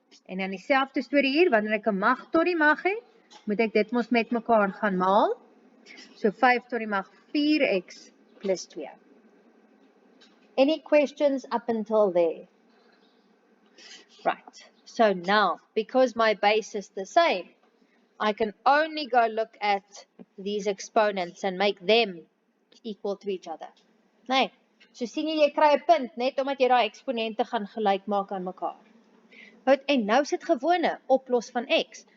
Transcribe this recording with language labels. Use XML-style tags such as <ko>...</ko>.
<af>En dan dieselfde storie hier, wanneer ek 'n mag tot die mag het, moet ek dit mos met mekaar gaan maal. So 5 tot die mag 4x plus 2.</af> <en>Any questions up until there? Right. So now, because my base is the same, I can only go look at these exponents and make them equal to each other.</en> <af>Nee, so sien jy kry 'n punt, net omdat jy daai eksponente gaan gelyk maak aan mekaar. Goed, en nou sit gewone oplos van x.</af>